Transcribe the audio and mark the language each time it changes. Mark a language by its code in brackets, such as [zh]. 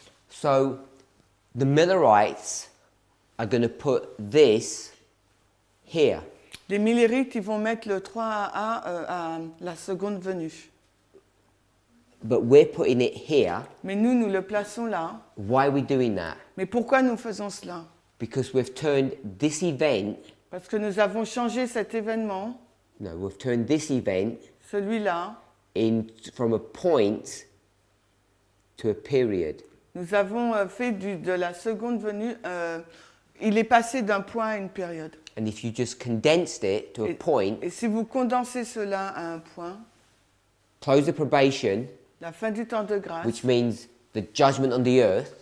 [en] So the Millerites are going to put this here. [fr] Les millérites, ils vont mettre le 3AA à la seconde venue. [en] But we're putting it here. [fr] Mais nous le plaçons là. [en] Why are we doing that? [fr] Mais pourquoi nous faisons cela? [en] Because we've turned this event [fr] Parce que nous avons changé cet événement, [en] No, we've turned this event [fr] celui-là, [en] from a point to a period. [fr] nous avons fait de la seconde venue, il est passé d'un point à une période. [en] And if you just condensed it to a point, [fr] Et si vous condensez cela à un point, [en] close the probation, [fr] la fin du temps de grâce, [en] which means the judgment on the earth,